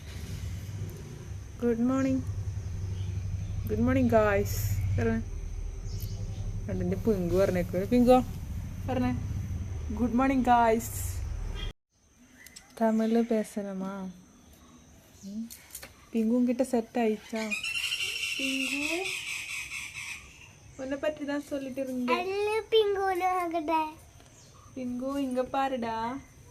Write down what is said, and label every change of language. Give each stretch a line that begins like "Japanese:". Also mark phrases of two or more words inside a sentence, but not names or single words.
English: Good morning. Good morning guys പറഞ്ഞേ.
Malayalam: എൻ്റെ പിങ്കു പറഞ്ഞേക്കോ. പിങ്കോ പറഞ്ഞേ
English: good morning guys.
Tamil: தமிழில் பேசணுமா? பிங்கு கிட்ட செட் ஆயிடுச்சா? பிங்கு உன்னை பற்றி தான் சொல்லிட்டு இருந்தேன். பிங்கு இங்க பாருடா.